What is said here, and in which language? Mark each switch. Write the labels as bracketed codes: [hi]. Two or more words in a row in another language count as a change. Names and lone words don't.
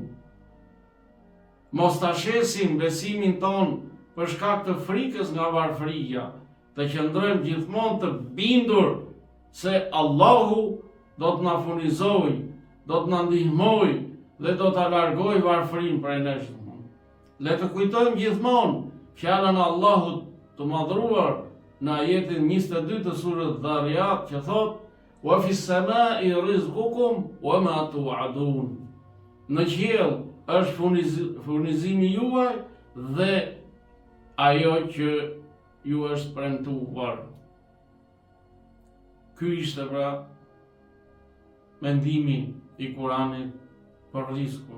[sq] Mos ta shesim besimin ton për shkak të frikës nga varfëria, të qëndrojmë gjithmonë të bindur se Allahu do të na furnizojë, do të na ndihmojë dhe do ta largojë varfërinë prej nesh. Le të kujtojmë gjithmonë fjalën e Allahut të madhruar në ajetin 22 të surës Dhariyat që thotë: [ar] "وفي السماء رزقكم وما توعدون." [sq] Në qiell është furnizimi juaj dhe ajo që ju është premtuar. Ky ishte pra mendimi i Kuranit për rizikun.